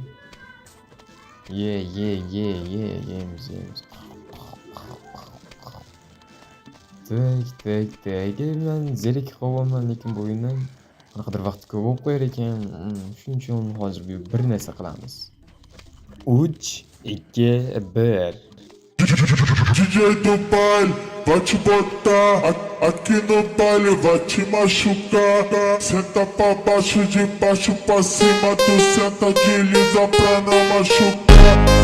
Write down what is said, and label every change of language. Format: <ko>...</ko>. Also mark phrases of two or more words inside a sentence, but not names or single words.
<uz>Yeymiz. Tak. Men zerik qo'yaman, lekin bu o'yindan qanaqadir vaqt ko'p bo'lib qo'yar ekan. Shuning uchun hozir bir narsa qilamiz. 3, 2, 1.</uz> <pt>DJ do baile, vai te botar aqui no baile, vai te machucar. Senta pra baixo, de baixo pra cima, tu senta de lisa pra não machucar.</pt>